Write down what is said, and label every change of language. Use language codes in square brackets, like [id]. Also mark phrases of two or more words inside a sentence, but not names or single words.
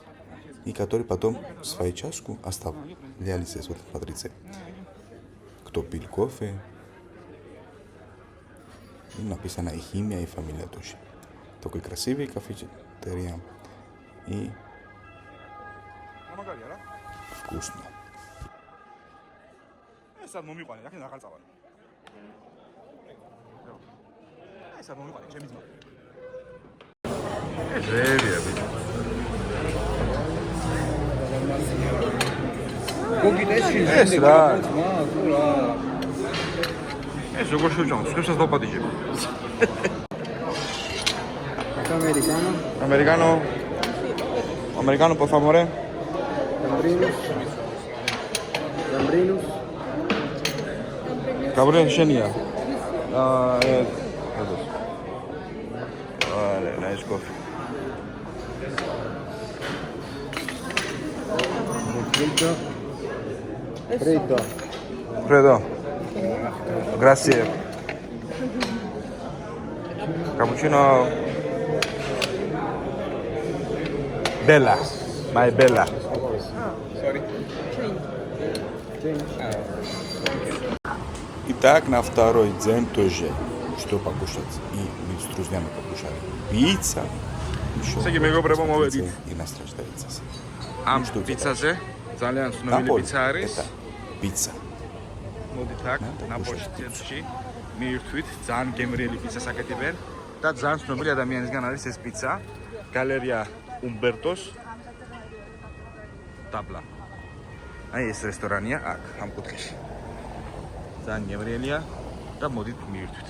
[ru] И которые потом свою чашку оставляли здесь, вот смотрите. Кто пил кофе, и написано их имя и фамилия тоже. Такой красивый кафетерия и вкусно. [ka] ესად მომიყვანე, აქ ნახალ წავარ. ესად მომიყვანე, ჩემი ძმა. ჟერია ბიჭო. გოგინეში ეს რა? თუ რა. ეს როგორ შევჭამ, სხვასაც დავპატიჟებ. [es] Americano, Americano. Americano, por favor. Gambrinus. [ka] Gabriel შენია. ეdos. [es] Vale, [en] nice coffee. [it] Freddo. Freddo. Fredo. Grazie. Cappuccino. Bella. [en] My Bella. [ru] Итак, на второй день тоже, что покушать. И мы с друзьями покушали. Пицца. Еще [ka] ესე იგი მეგობრებო მოვედით [ru] и наслаждается. [ka] ამ პიცაზე. ძალიან ცნობილი პიცა არის. [ru] это пицца. [ka] მოდით აქ ნაპოლის ცენტრში მიირთვით ძალიან გემრიელი პიცას აკეთებენ და ძალიან ცნობილი ადამიანისგან არის ეს პიცა. გალერეა უმბერტოს ტაბლა. აი ეს რესტორანია აქ ამ კუთხეში. ძალიან გემრიელია და მოდით მიირთვით.